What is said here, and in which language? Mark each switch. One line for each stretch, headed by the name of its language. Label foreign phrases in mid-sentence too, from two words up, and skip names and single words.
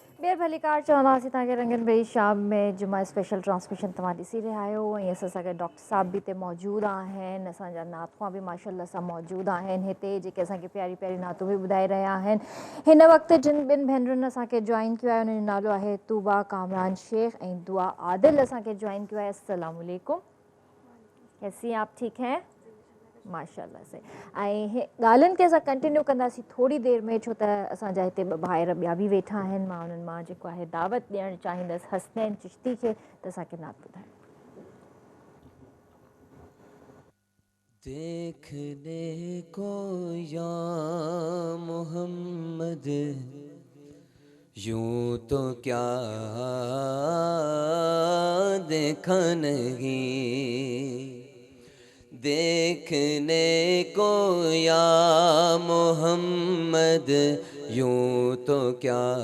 Sindhi: देर भली कार चवंदासीं तव्हांखे रंगन भरी शाम में जुमा
English: special transmission
Sindhi: तव्हां ॾिसी रहिया आहियो ऐं असां सां गॾु डॉक्टर साहब बि हिते मौजूदु आहिनि असांजा नातख़्वां बि माशाल्लाह सां मौजूदु आहिनि हिते जेके असांखे प्यारी प्यारी नातूं बि ॿुधाए रहिया आहिनि हिन वक़्तु जिन ॿिनि भेनरुनि असांखे जॉइन कयो आहे उन्हनि जो नालो आहे तूबा कामरान शेख ऐं दुआ आदिल असांखे जॉइन कयो आहे।
Arabic: السلام عليكم,
Urdu: کیسی ہیں آپ، ٹھیک ہیں ماشاءاللہ سے.
Sindhi: ऐं ॻाल्हियुनि खे असां कंटिन्यू कंदासीं थोरी देरि में छो त असांजा हिते ॿ भाइर ॿिया बि वेठा आहिनि। मां उन्हनि मां जेको आहे दावत ॾियणु चाहींदसि हसनैन चिश्ती खे त असांखे नात ॿुधाए।
Urdu: دیکھنے کو یا محمد یوں تو کیا دیکھا نہیں، دیکھنے کو یا محمد یوں تو کیا